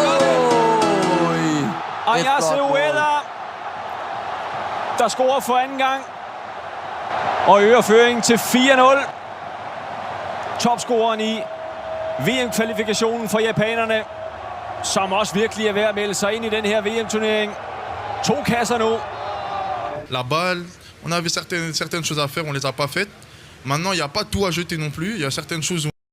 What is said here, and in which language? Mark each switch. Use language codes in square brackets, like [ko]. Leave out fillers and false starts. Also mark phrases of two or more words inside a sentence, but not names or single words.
[da] Ayase Ueda, der scorer for anden gang, og øger føringen til 4-0. Topscoreren i VM-kvalifikationen for japanerne, som også virkelig er ved at melde sig ind i den her VM-turnering. 2 kasser nu. [fr] La balle, on avait certaines choses à faire, on les a pas faites. Maintenant, il n'y a pas tout à jeter non plus. Il y a certaines choses